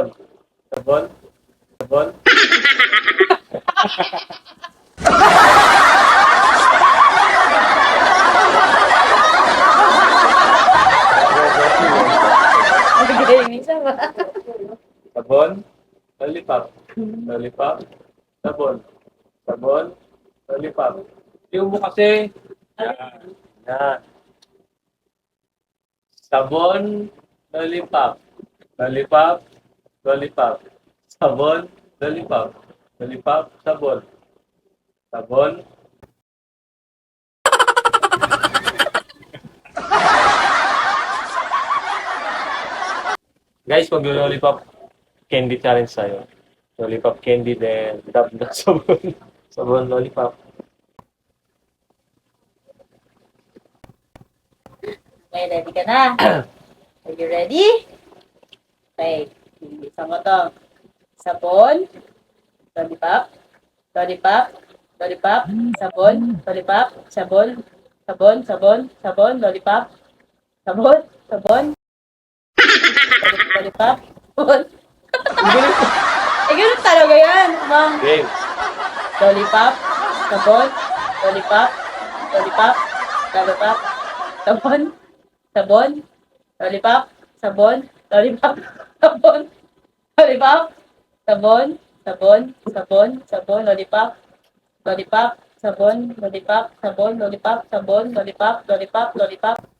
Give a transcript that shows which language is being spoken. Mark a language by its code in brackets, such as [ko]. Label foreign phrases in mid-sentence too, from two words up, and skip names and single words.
[tl] Sabon. Sabon. Sabon. Lollipop. Lollipop. Sabon. Sabon. Lollipop. Yung mo kasi. Yan. Yan. Sabon. Lollipop. Lollipop. Lollipop. Sabon. Lollipop. Lollipop. Sabon. Sabon. Guys, mag- [en] lollipop candy challenge [tl] tayo. [en] Lollipop candy, [tl] then dab na sabon. Sabon, lollipop. Okay, ready ka na? [en] Are you ready? [tl] Okay. Isa mo to. Sabon. Lollipop. Lollipop. Lollipop. Sabon. Lollipop. Sabon. Sabon. Sabon. Sabon. Lollipop. Sabon. Sabon. Lollipop. Sabon. Eh, ganun talaga yan, ma'am. Game. Lollipop. Sabon. Lollipop. Lollipop. Lollipop. Sabon. Sabon. Lollipop. Sabon. Lollipop. Sabon. Lollipop. Sabon. Sabon. Sabon. Sabon. Lollipop. Lollipop. Sabon. Lollipop. Sabon. Lollipop. Sabon. Lollipop. Lollipop. Lollipop.